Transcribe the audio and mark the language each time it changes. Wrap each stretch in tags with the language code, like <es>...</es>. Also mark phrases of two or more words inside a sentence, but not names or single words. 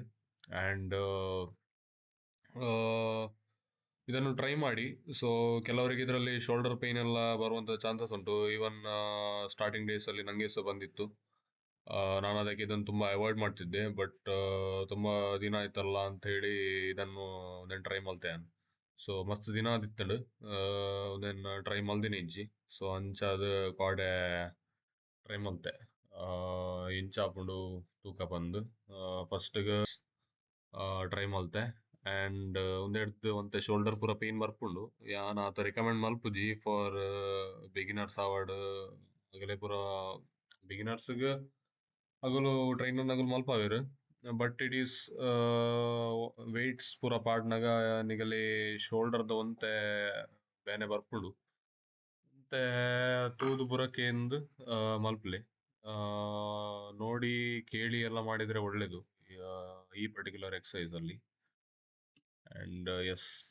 <kn>ಆ್ಯಂಡ್ ಇದನ್ನು ಟ್ರೈ ಮಾಡಿ. ಸೊ ಕೆಲವರಿಗೆ ಇದರಲ್ಲಿ</kn> <en>shoulder pain</en> <kn>ಎಲ್ಲ ಬರುವಂಥ ಚಾನ್ಸಸ್ ಉಂಟು.</kn> <en>even starting</en> <kn>ಡೇಸಲ್ಲಿ ನನಗೆ ಸಹ ಬಂದಿತ್ತು. ನಾನು ಅದಕ್ಕೆ ಇದನ್ನು ತುಂಬ ಅವಾಯ್ಡ್ ಮಾಡ್ತಿದ್ದೆ. ಬಟ್ ತುಂಬ ದಿನ ಆಯ್ತಲ್ಲ ಅಂತ ಹೇಳಿ ಇದನ್ನು ಟ್ರೈ ಮಲ್ತೆ.</kn> <tcy>ಸೊ ಮಸ್ತ್ ದಿನ ಆದಿತ್ತಂಡು</tcy> <en>then try</en> <tcy>ಮಲ್ದಿನಿ ಇಜ್ಜಿ. ಸೊ ಅಂಚಾದ ಕಾಡೆ ಟ್ರೈ ಮಲ್ತೆ ಇಂಚಾಪುಂಡು ತೂಕ ಬಂದು ಫಸ್ಟ್ಗೆ ಟ್ರೈ ಮಲ್ತೆ. ಆ್ಯಂಡ್ ಉಂದೆಡ್ದು ಒಂತೆ ಶೋಲ್ಡರ್ ಪೂರ ಪೇನ್ ಬರ್ಪುಂಡು. ಯಾನ್ ಆತ ರೆಕಮೆಂಡ್ ಮಲ್ಪುಜಿ</tcy> <en>for beginners</en> <tcy>ಆವಡ್. ಅಗಲೆ ಪೂರ ಬಿಗಿನರ್ಸ್ಗೆ ಅಗಲು ಟ್ರೈನರ್ ನಗಲು ಮಲ್ಪಾವೆರ್.</tcy> <en>but it is weights</en> <tcy>ಪೂರ ಪಾಡ್ನಾಗ ನಿಗಲಿ ಶೋಲ್ಡರ್ದ ಒಂತೆ ಬೇನೆ ಬರ್ಪುಂಡು. ಮತ್ತೆ ತೂದು ಬುರಕೆಂದು ಮಲ್ಪಲೆ</tcy> <kn>ನೋಡಿ ಕೇಳಿ ಎಲ್ಲ ಮಾಡಿದರೆ ಒಳ್ಳೆಯದು ಈ</kn> <en>particular exercise</en> <kn>ಅಲ್ಲಿ.</kn> <en>and yes.</en>